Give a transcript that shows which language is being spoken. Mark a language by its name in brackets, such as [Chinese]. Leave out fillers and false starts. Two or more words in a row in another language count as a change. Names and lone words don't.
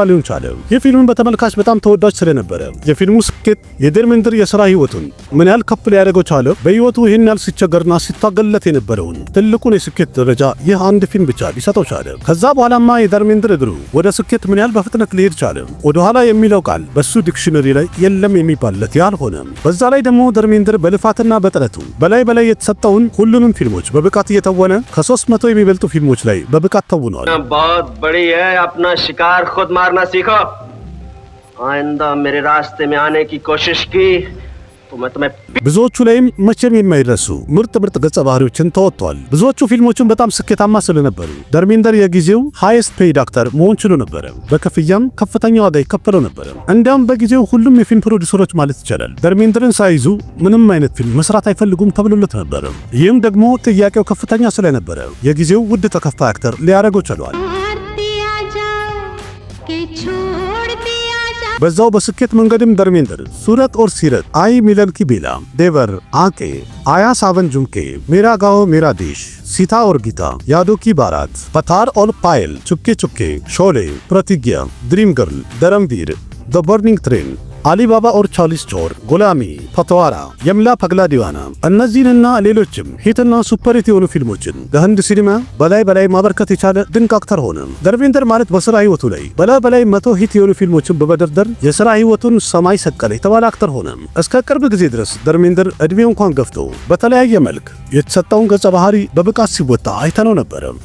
[Amharic] ሊሆን ቻለ። የፊልሙን በተመልካች በጣም ተወዳጅ ስለነበረ የፊልሙ ስኬት የደርሜንደር የሥራ ህይወቱን ምን ያህል ከፍ ሊያደርገው ቻለ። በህይወቱ ይህን ያህል ሲቸገርና ሲታገልለት የነበረውን ትልቁን የስኬት ደረጃ ይህ አንድ ፊልም ብቻ ሊሰጠው ቻለ። ከዛ በኋላማ የደርሜንደር እግሩ ወደ ስኬት ምን ያህል በፍጥነት ሊሄድ ቻለ። ወደኋላ የሚለው ቃል በሱ ዲክሽነሪ ላይ የለም የሚባልለት ያህል ሆነ። በዛ ላይ ደግሞ ደርሜንደር በልፋትና በጥረቱ በላይ የተሰጠውን ሁሉንም ፊልሞች በብቃት እየተወነ ከ300 የሚበልጡ ፊልሞች ላይ በብቃት ተውኗል። [Hindi] बहुत बड़ी है, अपना शिकार खुद मारना सीखो। आइंदा मेरे रास्ते में आने की कोशिश की तो मैं तुम्हें [Amharic] ብዙዎቹ ላይም መቼም የማይረሱ ምርጥ ገጸ ባህሪዎችን ተወጥቷል። ብዙዎቹ ፊልሞችን በጣም ስኬታማ ስለነበሩ ደርሜንደር የጊዜው [English] highest paid actor [Amharic] መሆን ችሎ ነበር። በክፍያም ከፍተኛ ዋጋ ይከፈለው ነበር። እንዲያውም በጊዜው ሁሉም የፊልም ፕሮዲውሰሮች ማለት ይቻላል ደርሜንደርን ሳይዙ ምንም አይነት ፊልም መስራት አይፈልጉም ተብሎለት ነበር። ይህም ደግሞ ጥያቄው ከፍተኛ ስለነበረ የጊዜው ውድ ተከፋይ አክተር ሊያደርገው ችሏል። በዛው በስኬት መንገድም ደርሜንደር ሱረት ኦር ሲረት፣ አይ ሚለን ኪ ቤላ፣ ዴቨር፣ አቄ፣ አያ ሳቨን ጁምኬ፣ ሜራ ጋኦ ሜራ ዴሽ፣ ሲታ ኦር ጊታ፣ ያዶ ኪ ባራት፣ पथार और पायल, चुपके चुपके, शोले, प्रतिज्ञा, ड्रीम गर्ल, धर्मवीर, द बर्निंग ट्रेन አሊባባ ኦር ቻርሊስ ቾር፣ ጎላሚ፣ ፓተዋራ፣ የምላ ፓግላ ዲዋና እነዚህንና ሌሎችም ሂትና ሱፐርሂት የሆኑ ፊልሞችን ለህንድ ሲኒማ በላይ ማበርከት የቻለ ድንቅ አክተር ሆነ። ደርሜንደር ማለት በስራ ህይወቱ ላይ በላይ 100 ሂት የሆኑ ፊልሞችን በመደርደር የስራ ህይወቱን ሰማይ ሰቀለ የተባለ አክተር ሆነ። እስከ ቅርብ ጊዜ ድረስ ደርሜንደር እድሜው እንኳን ገፍቶ በተለያየ መልክ የተሰጠውን ገጸ ባህሪ በብቃት ሲወጣ አይተነው ነበር።